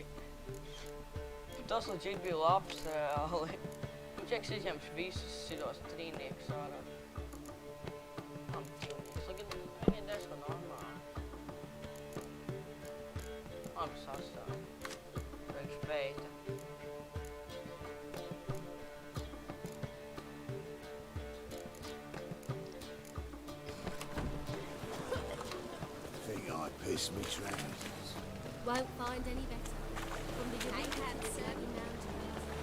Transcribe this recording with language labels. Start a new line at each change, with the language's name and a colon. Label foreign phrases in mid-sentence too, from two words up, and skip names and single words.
Latvian: Tas legit bija labs reāli. Čeks izņems visus šitos trīniekus ārā. Viņi ir diezgan normāli. Labi sastāv. Priekš beita.
English: Piss me trousers. Won't find any better. From the United Serbian Mountains.